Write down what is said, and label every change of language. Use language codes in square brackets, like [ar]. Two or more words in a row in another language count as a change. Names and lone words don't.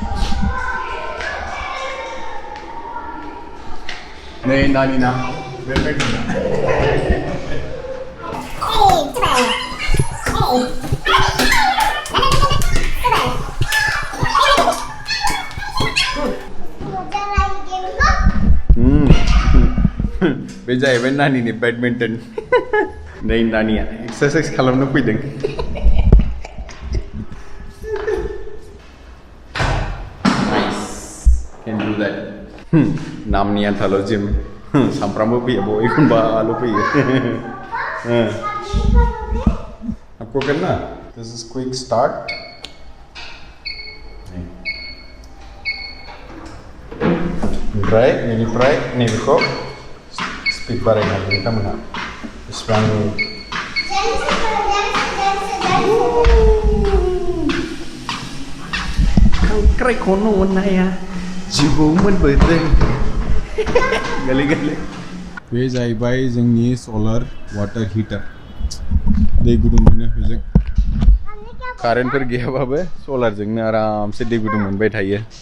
[brx] नै नानि ना बेडमिन्टन बे जाहैबाय नानिनि बेडमिन्टन नै नानिया एक्सारसाइज खालामनो फैदों [en] can do that [brx] नामनि आन्थाल' जिम सामफ्रामबो फैयो बय एखनबाल' फैयो [hi] आपको करना [en] this is quick start [brx] ओमफ्राय नैनिफ्राय नैबेखौ स्पिड बारायनांगौ नोंथांमोनहा बेसेबां खांख्राइखौनो अननाया जिबौ मोनबोदों गोलै गोलै बे जाहैबाय जोंनि [en] solar water heater [brx] दै गुदुं मोनो बेजों कारेन्टफोर गैयाबाबो सलारजोंनो आरामसे दै गुदुं मोनबाय थायो